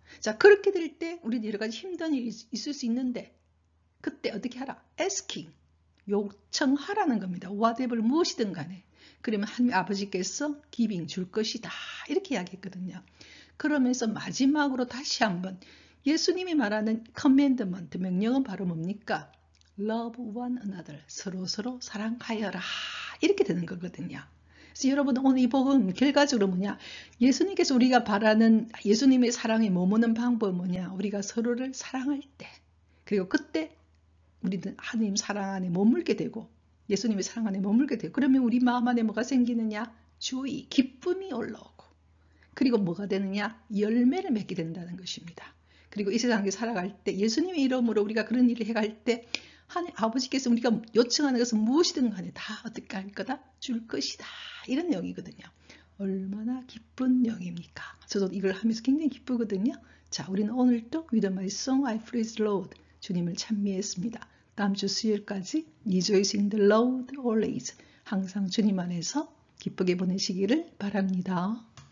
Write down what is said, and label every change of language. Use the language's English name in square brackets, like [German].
[Korean] 자, 그렇게 될 때 우리는 여러 가지 힘든 일이 있을 수 있는데 그때 어떻게 하라? asking, 요청하라는 겁니다. whatever, 무엇이든 간에. 그러면 하나님 아버지께서 giving, 줄 것이다. 이렇게 이야기했거든요. 그러면서 마지막으로 다시 한번 예수님이 말하는 commandment, 명령은 바로 뭡니까? [English] love one another, [Korean] 서로 사랑하여라. 이렇게 되는 거거든요. 그래서 여러분 오늘 이 복음 결과적으로 뭐냐? 예수님께서 우리가 바라는 예수님의 사랑에 머무는 방법은 뭐냐? 우리가 서로를 사랑할 때, 그리고 그때 우리는 하나님 사랑 안에 머물게 되고 예수님의 사랑 안에 머물게 되고 그러면 우리 마음 안에 뭐가 생기느냐? joy, 기쁨이 올라오고 그리고 뭐가 되느냐? 열매를 맺게 된다는 것입니다. 그리고 이 세상에 살아갈 때 예수님의 이름으로 우리가 그런 일을 해갈 때 하나님 아버지께서 우리가 요청하는 것은 무엇이든 간에 다 어떻게 할 거다? 줄 것이다. 이런 내용이거든요. 얼마나 기쁜 내용입니까? 저도 이걸 하면서 굉장히 기쁘거든요. 자, 우리는 오늘도 [English] With my song I praise the Lord, [Korean] 주님을 찬미했습니다. 다음 주 수요일까지 [English] Rejoice in the Lord always, [Korean] 항상 주님 안에서 기쁘게 보내시기를 바랍니다.